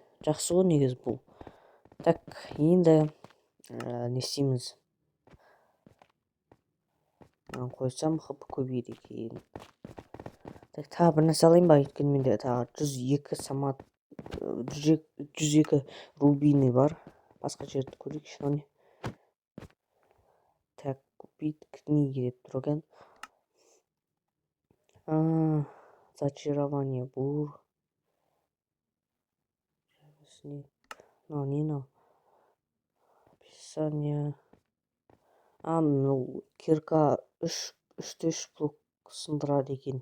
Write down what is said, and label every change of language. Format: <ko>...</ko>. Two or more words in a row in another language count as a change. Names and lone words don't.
<kk>Жақсы ғой негіз бұл. Так, енді не істейміз? Қойсам хп көбейді екен. Так, тағы бір нәрсе алайын ба? Өйткені менде тағы 102 рубиний бар. Басқа жерді көрейік,</kk> <ru>что не. Так, купить книги</ru> <kk>деп тұр екен.</kk> <ru>Зачарование бур.</ru> <kk>Не.</kk> <ru>Описание.</ru> <kk>Кирка 3 блок сындырады екен.</kk>